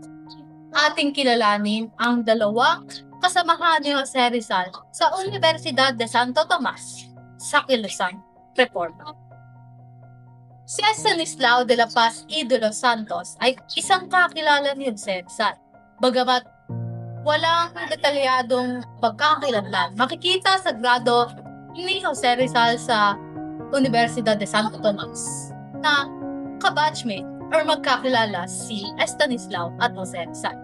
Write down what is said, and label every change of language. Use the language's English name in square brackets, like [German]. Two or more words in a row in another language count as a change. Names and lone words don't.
[Filipino] Ating kilalanin ang dalawang kasamahan ni Jose Rizal sa Universidad de Santo Tomas sa kilusang reforma. Si Estanislao de la Paz y de los Santos ay isang kakilala ni Jose Rizal. Bagamat walang detalyadong pagkakakilanlan, makikita sa grado ni Jose Rizal sa Universidad de Santo Tomas na kabatchmate or magkakilala si Estanislao at Jose Rizal.